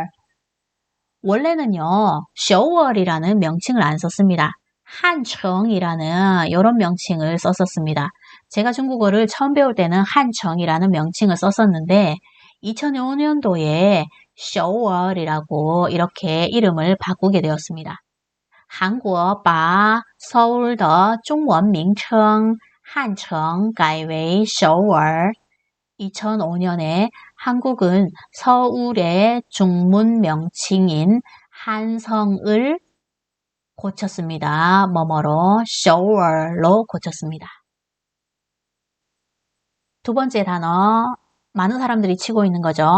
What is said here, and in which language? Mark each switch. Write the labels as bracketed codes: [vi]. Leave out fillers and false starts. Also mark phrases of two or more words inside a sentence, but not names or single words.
[ko] 원래는요, 서울이라는 명칭을 안 썼습니다. 한청이라는 이런 명칭을 썼었습니다. 제가 중국어를 처음 배울 때는 한청이라는 명칭을 썼었는데 2005년도에 서울이라고 이렇게 이름을 바꾸게 되었습니다. [zh] 韩国把首尔的中文名称汉城改为首尔。 [ko] 2005년에 한국은 서울의 중문 명칭인 한성을 고쳤습니다. 뭐뭐로 서울로 고쳤습니다. 두 번째 단어, 많은 사람들이 치고 있는 거죠.